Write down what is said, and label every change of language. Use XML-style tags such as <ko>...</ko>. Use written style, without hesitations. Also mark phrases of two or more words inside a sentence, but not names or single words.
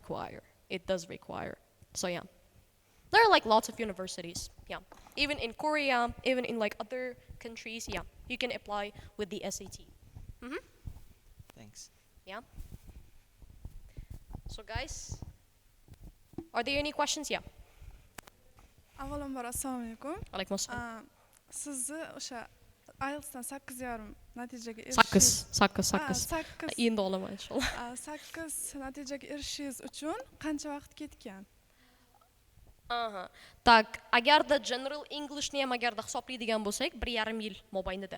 <en>It does require. So yeah. There are like lots of universities, yeah. Even in Korea, even in like other countries, yeah. You can apply with the SAT. Thanks. Yeah. So guys, are there any questions? Yeah.</en> <uz>Avvalambor assalomu alaykum. Alaykum assalom. Sizni o'sha IELTSdan 8,5 natijaga Sakkiz. Endi olaman inshaalloh. 8 natijaga erishishingiz uchun qancha vaqt ketgan? Так, agarda General Englishni ham agarda hisoblaydigan bo'lsak, 1,5 yil mobaynida.</uz>